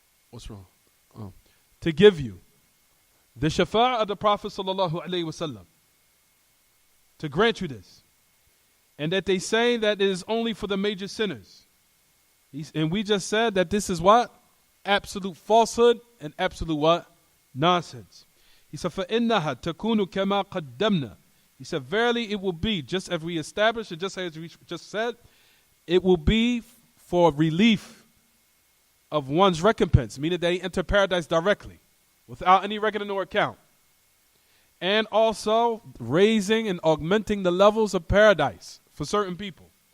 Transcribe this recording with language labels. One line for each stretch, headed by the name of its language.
English: What's wrong? To give you the shafa'ah of the Prophet sallallahu alaihi wasallam, to grant you this, and that they say that it is only for the major sinners. And we just said that this is what? Absolute falsehood and absolute what? Nonsense. He said,
Arabic: فَإِنَّهَا تَكُونُ كَمَا قَدَّمْنَا.
English: He said, verily it will be, just as we established, and just as we just said, it will be for relief of one's recompense, meaning that he enter paradise directly, without any reckoning or account. And also raising and augmenting the levels of paradise for certain people.